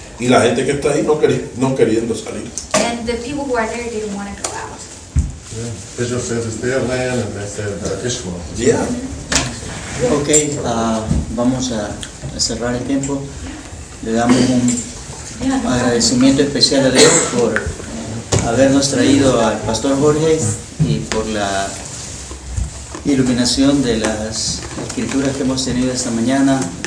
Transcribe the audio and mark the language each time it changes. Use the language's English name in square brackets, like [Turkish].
[Spanish] Y la gente que está ahí no queriendo salir. [English] And the people who are there didn't want to go out. Yeah. Israel says it's their land, and they said Ishmael. Yeah. [Spanish] Okay. Vamos a cerrar el tiempo. Le damos un agradecimiento especial a Dios por habernos traído al Pastor Jorge y por la iluminación de las escrituras que hemos tenido esta mañana.